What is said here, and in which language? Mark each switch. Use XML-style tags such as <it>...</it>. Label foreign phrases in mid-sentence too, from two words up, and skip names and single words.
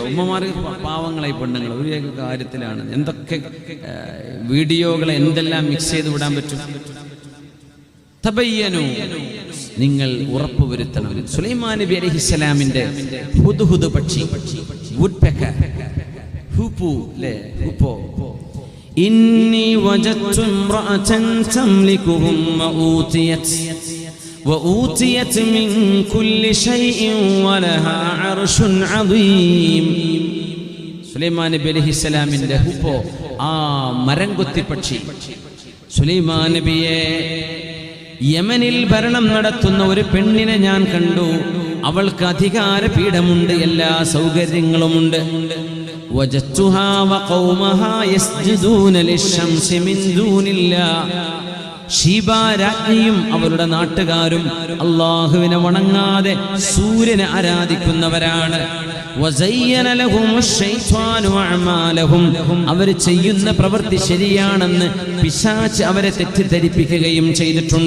<ml>ഉമ്മമാർക്ക് പാവങ്ങളായി പെണ്ണുങ്ങൾ ഒരു കാര്യത്തിലാണ് എന്തൊക്കെ വീഡിയോകളെ എന്തെല്ലാം മിക്സ് ചെയ്ത് വിടാൻ പറ്റും. തബയ്യനു, നിങ്ങൾ ഉറപ്പുവരുത്തണം. സുലൈമാൻ നബി അലൈഹിസ്സലാമിന്റെ ഹുദ്ഹുദ് പക്ഷി, വുഡ് പെക്കർ, ഹൂപ്പു, ല്ലേ, ഹൂപ്പോ.</ml> <ar>إني وجدت امرأة تملكهم وأوتيت من كل شيء ولها عرش عظيم.</ar> <ml>സുലൈമാൻ നബി അലൈഹിസ്സലാമിന്റെ ഹുപ്പോ, ആ മരംകൊത്തി പക്ഷി. സുലൈമാൻ നബിയെ യമനിൽ ഭരണം നടത്തുന്ന ഒരു പെണ്ണിനെ ഞാൻ കണ്ടു. അവൾക്ക് അധികാര പീഠമുണ്ട്, എല്ലാ സൗകര്യങ്ങളുമുണ്ട്.</ml> <ar>وجدتها وقومها يسجدون للشمس من دون الله.</ar> <ml>ഷീബ രാജ്ഞിയും അവരുടെ നാട്ടുകാരും അല്ലാഹുവിനെ വണങ്ങാതെ സൂര്യനെ ആരാധിക്കുന്നവരാണ്.</ml> <ar>وزين لهم الشيطان أعمالهم.</ar> <ml>അവർ ചെയ്യുന്ന പ്രവൃത്തി ശരിയാണെന്ന് പിശാച് അവരെ തെറ്റിദ്ധരിപ്പിക്കുകയും ചെയ്തിട്ടുണ്ട്.</ml>